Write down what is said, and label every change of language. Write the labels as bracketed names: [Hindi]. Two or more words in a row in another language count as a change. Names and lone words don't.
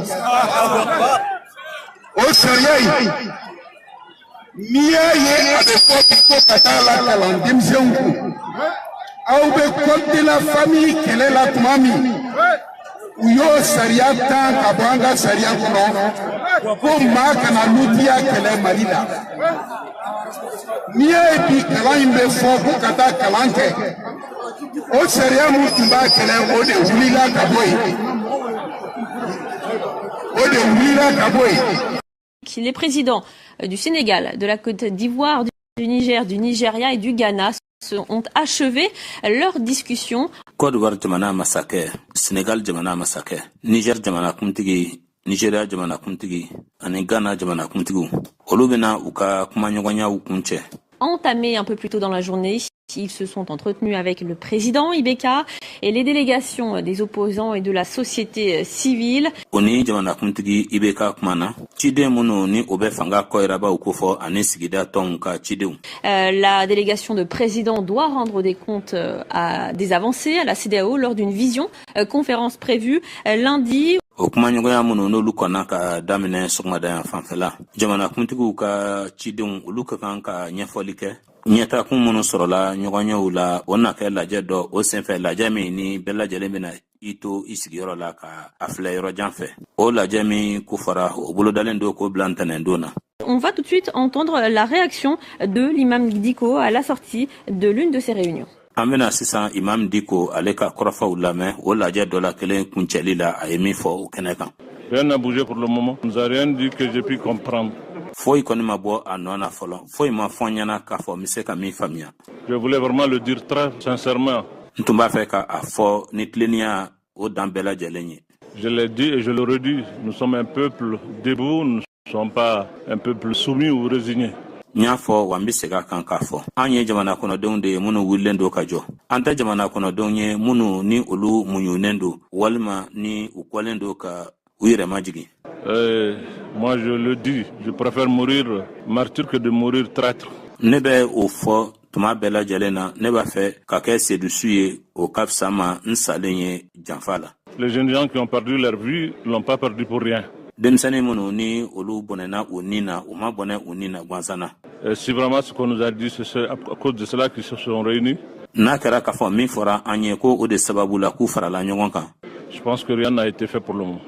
[Bambara] o sariya in n'i y'a ye a bɛ fɔ bi ko ka taa lakalan denmisɛnw kun aw bɛ [French] code de la famille [Bambara] kɛlɛ la tuma min u y'o sariya tan ka bɔ an ka sariya kɔnɔ ko maa kana lutiya kɛlɛ Mali la n'i y'a ye bi kalan in bɛ fɔ ko ka taa kalan kɛ o sariya mun tun b'a kɛlɛ o de wulila ka bɔ yen [French] Les présidents du Sénégal, de la Côte d'Ivoire, du Niger, du Nigeria et du Ghana ont achevé leur discussion. [Bambara] Côte d'Ivoire jamana masakɛ, Sénégal jamana masakɛ, Niger jamana kuntigi, Nigeria jamana kuntigi, ani Ghana jamana kuntigiw. Olu bɛna u ka kumaɲɔgɔnyaw kuncɛ. [French] Entamé un peu plus tôt dans la journée, ils se sont entretenus avec le président Ibeka et les délégations des opposants et de la société civile. [Bambara] Oni jamana kuntigi Ibeka kumana, ciden minnu ni o bɛ fanga kɔyirabaw ko fɔ ani sigida tɔnw ka cidenw. [French] La délégation de président doit rendre des comptes à des avancées à la CEDEAO lors d'une vision conférence prévue lundi. [Bambara] O kumaɲɔgɔnya minnu n'olu kɔnna ka daminɛ sɔgɔmada yan fanfɛla jamana kuntigiw ka cidenw olu ka kan ka ɲɛfɔli kɛ ɲɛtakun minnu sɔrɔla ɲɔgɔnyew la o na kɛ lajɛ dɔ o senfɛ lajɛ min ni bɛɛ lajɛlen bɛna i to i sigiyɔrɔ la ka a filɛ yɔrɔ jan fɛ o lajɛ min kofara o bolodalen do k'o bila ntɛnɛndon na. [French] On va tout de suite entendre la réaction de l'imam Diko à la sortie de l'une de ces réunions. [Bambara] An bɛna sisan imam Diko ale ka kɔrɔfɔw lamɛn o lajɛ dɔ la kelen kuncɛli la a ye min fɔ o kɛnɛ kan. [French] Rien n'a bougé pour le moment. Nous a rien dit que j'ai pu comprendre. [Bambara] Foyi kɔni ma bɔ a nɔ na fɔlɔ foyi ma fɔ n ɲɛna k'a fɔ n bɛ se ka min faamuya. [French] Je voulais vraiment le dire très sincèrement. [Bambara] N tun b'a fɛ ka a fɔ ni tilennenya o dan bɛɛ lajɛlen ye. [French] Je l'ai dit et je le redis. Nous sommes un peuple debout. Nous ne sommes pas un peuple soumis ou résigné. [Bambara] N y'a fɔ wa n bɛ segin a kan k'a fɔ an ye jamana kɔnɔdenw de ye minnu wulilen don ka jɔ an tɛ jamana kɔnɔdenw ye minnu ni olu muɲunen don walima ni u kɔlen don ka u yɛrɛ majigin. [French] Moi je le dis, je préfère mourir martyr que de mourir traître. [Bambara] Ne bɛ o fɔ tuma bɛɛ lajɛlen na ne b'a fɛ ka kɛ sedusu ye o ka fisa ma n salen ye janfa la. [French] Les jeunes gens qui ont perdu leur vie ne l'ont pas perdu pour rien. Si vraiment ce qu'on nous a dit, c'est à cause de cela qu'ils se sont réunis. Je pense que rien n'a été fait pour le moment.